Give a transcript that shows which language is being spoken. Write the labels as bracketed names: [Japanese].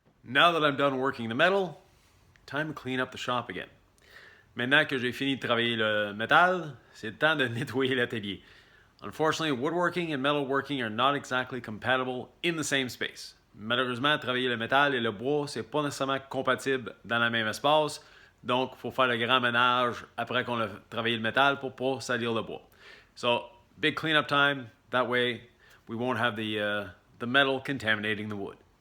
[English] Now that I'm done working the metal, time to clean up the shop again. [French] Maintenant que j'ai fini de travailler le métal, c'est le temps de nettoyer l'atelier. [English] Unfortunately, woodworking and metalworking are not exactly compatible in the same space. [French] Malheureusement, travailler le métal et le bois, c'est pas nécessairement compatible dans le même espace. Donc, il faut faire le grand ménage après qu'on a travaillé le métal pour pas salir le bois. [English] So, big cleanup time. That way, we won't have the metal contaminating the wood.